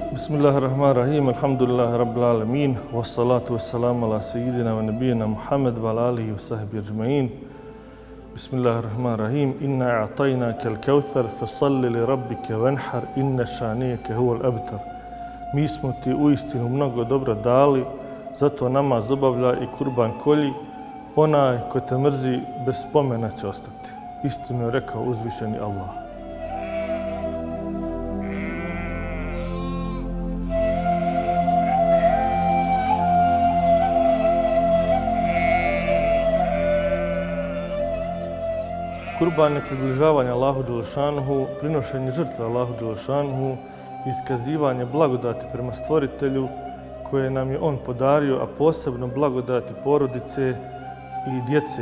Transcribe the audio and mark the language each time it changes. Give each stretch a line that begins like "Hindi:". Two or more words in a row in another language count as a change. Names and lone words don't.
Arabic: بسم الله الرحمن الرحيم الحمد لله رب العالمين والصلاة والسلام على سيدنا ونبينا محمد وعلى آله وصحبه أجمعين. بسم الله الرحمن الرحيم إنا أعطيناك الكوثر فصل لربك وانحر إن شانئك هو الأبتر.
Bosnian: Mi smo ti uistinu mnogo dobro dali, zato namaz obavlja i kurban kolji, onaj ko te mrzi bez spomena će ostati. Istinu je rekao uzvišeni Allah. Kurban je približavanje Allahu Đelešanuhu, prinošenje žrtve Allahu Đelešanuhu, iskazivanje blagodati prema stvoritelju koje nam je on podario, a posebno blagodati porodice i djece.